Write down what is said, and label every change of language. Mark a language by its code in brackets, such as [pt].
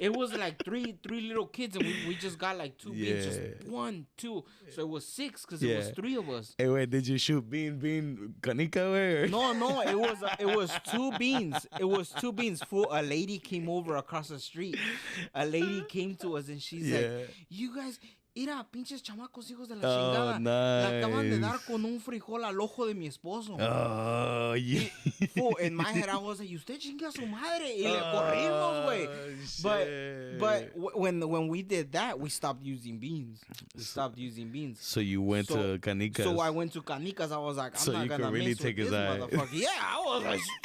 [en] It was like three little kids, and we just got like 2 beans, just 1, 2. So it was 6 because it was 3 of us. Hey, wait, did you shoot bean canica way? No, it was 2 beans. It was 2 beans. Fool, a lady came over across the street. A lady came to us, and she's like, "You guys." [es] Mira, pinches chamacos, hijos de la chingada. [en] Nice. [es] Le acaban de dar con un frijol al ojo de mi esposo. [en] Oh, yeah. In my head, I was like, [es] usted chinga a su madre. Y le corrimos, güey. [en] But when we did that, we stopped using beans. So you went to Canicas. So I went to Canicas. I was like, I'm not going to really mess with this motherfucker. Yeah, I was like...